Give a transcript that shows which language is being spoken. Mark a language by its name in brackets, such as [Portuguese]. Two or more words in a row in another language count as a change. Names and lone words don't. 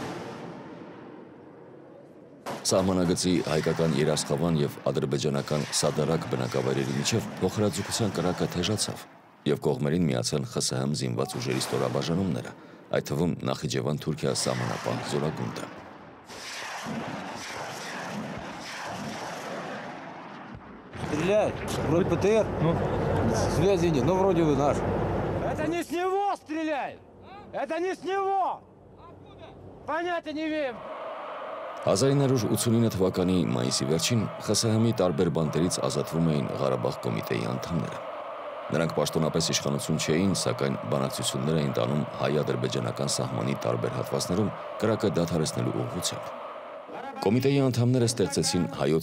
[Armenian] Սահմանագծի հայկական Երասխավան եւ ադրբեջանական Սադարակ բնակավայրերի միջև փոխհրաձգության կրակը թեժացավ եւ կողմերին միացան ԽՍՀՄ զինված ուժերի ստորաբաժանումները, այդ թվում Նախիջևան-Թուրքիա սահմանապահ զորագունդը։ [Russian] Стреляй, вроде ПТР, ну, связи нет, ну, вроде бы наш. Это не с него стреляет! Это не с него! Понятия не имеем! [Armenian] 1989 թվականի մայիսի վերջին ԽՍՀՄ-ի տարբեր բանտերից ազատվում էին Ղարաբաղ կոմիտեի անդամները։ Նրանք պաշտոնապես իշխանություն չէին, սակայն բանակցություններ էին տանում հայ-ադրբեջանական սահմանի տարբեր հատվածներում կրակը դադարեցնելու ուղղությամբ։ Կոմիտեի անդամները ստեղծեցին հայոց